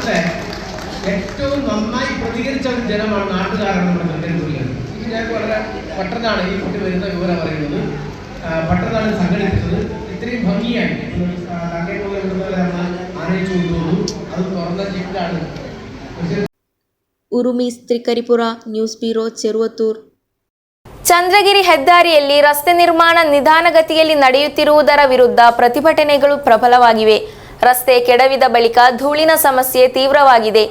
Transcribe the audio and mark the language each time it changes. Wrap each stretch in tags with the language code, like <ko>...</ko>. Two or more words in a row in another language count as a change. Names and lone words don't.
<ml>ആ നേട്ടത്തെ ഏറ്റവും നന്നായി പ്രതികരിച്ച ഒരു ജനമാണ്, നാട്ടുകാരാണ് നമ്മുടെ തൃക്കരിപ്പൂരിൽ. ഇത് ഞാൻ വളരെ പെട്ടെന്നാണ് ഈ കുട്ടി വരുന്ന വിവരം അറിയുന്നത്. പെട്ടെന്നാണ് സംഘടിപ്പിച്ചത്. ഇത്രയും ഭംഗിയായി ആനയിച്ചു കൊണ്ടുവന്നു. അത് തുറന്ന ജിപ്പിലാണ്.</ml> <kn>ಉರುಮೀಸ್ ತ್ರಿಕರಿಪುರ ನ್ಯೂಸ್ ಬ್ಯೂರೋ ಚೆರುವತ್ತೂರ್. ಚಂದ್ರಗಿರಿ ಹೆದ್ದಾರಿಯಲ್ಲಿ ರಸ್ತೆ ನಿರ್ಮಾಣ ನಿಧಾನಗತಿಯಲ್ಲಿ ನಡೆಯುತ್ತಿರುವುದರ ವಿರುದ್ಧ ಪ್ರತಿಭಟನೆಗಳು ಪ್ರಬಲವಾಗಿವೆ. ರಸ್ತೆ ಕೆಡವಿದ ಬಳಿಕ ಧೂಳಿನ ಸಮಸ್ಯೆ ತೀವ್ರವಾಗಿದೆ.</kn>